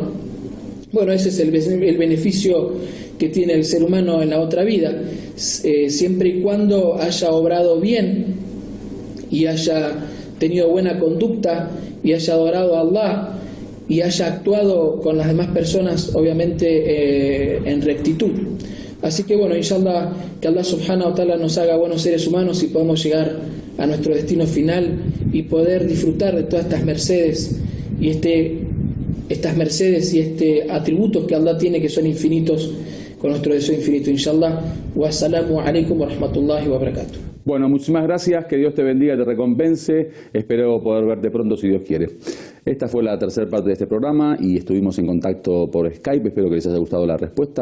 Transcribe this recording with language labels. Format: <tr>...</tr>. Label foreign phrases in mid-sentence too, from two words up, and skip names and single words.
<es>Bueno, ese es el beneficio que tiene el ser humano en la otra vida, siempre y cuando haya obrado bien y haya tenido buena conducta y haya adorado a Allah y haya actuado con las demás personas, obviamente en rectitud. Así que bueno, inshallah, que Allah</es> <ar>سبحانه وتعالى</ar> <es>nos haga buenos seres humanos y podamos llegar a nuestro destino final y poder disfrutar de todas estas mercedes y atributos que Allah tiene, que son infinitos, con nuestro deseo infinito, inshallah.</es> <ar>والسلام عليكم ورحمة الله وبركاته.</ar> <es>Bueno, muchísimas gracias, que Dios te bendiga, te recompense, espero poder verte pronto si Dios quiere. Esta fue la tercera parte de este programa y estuvimos en contacto por Skype, espero que les haya gustado la respuesta.</es>